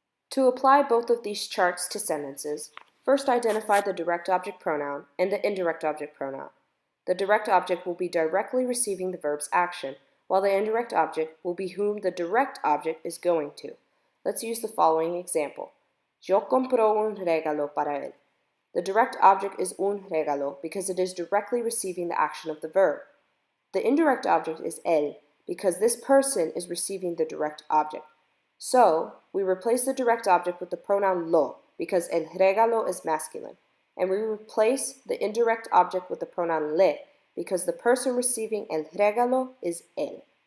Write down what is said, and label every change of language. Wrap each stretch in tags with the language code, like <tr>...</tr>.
<en>To apply both of these charts to sentences, first identify the direct object pronoun and the indirect object pronoun. The direct object will be directly receiving the verb's action, while the indirect object will be whom the direct object is going to. Let's use the following example.</en> <es>Yo compro un regalo para él.</es> <en>The direct object is</en> <es>un regalo</es> <en>because it is directly receiving the action of the verb. The indirect object is él because this person is receiving the direct object. So, we replace the direct object with the pronoun lo, because</en> <es>el regalo</es> <en>is masculine, and we replace the indirect object with the pronoun le, because the person receiving el regalo is él.</en>